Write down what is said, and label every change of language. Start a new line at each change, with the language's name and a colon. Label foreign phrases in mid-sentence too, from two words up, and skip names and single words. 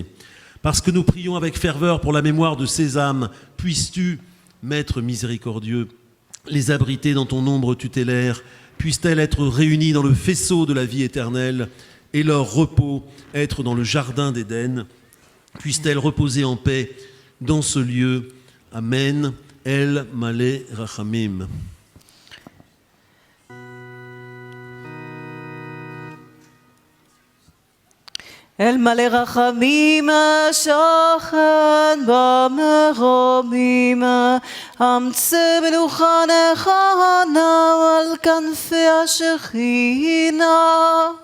French: Parce que nous prions avec ferveur pour la mémoire de ces âmes, puisses-tu, Maître miséricordieux, les abriter dans ton ombre tutélaire, puissent-elles être réunies dans le faisceau de la vie éternelle et leur repos être dans le jardin d'Éden, puissent-elles reposer en paix dans ce lieu.
Hebrew: אמן. אל מלא רחמים. אל מלא רחמים השוכן במרומים, אמצא מנוחה נכונה על כנפי השכינה.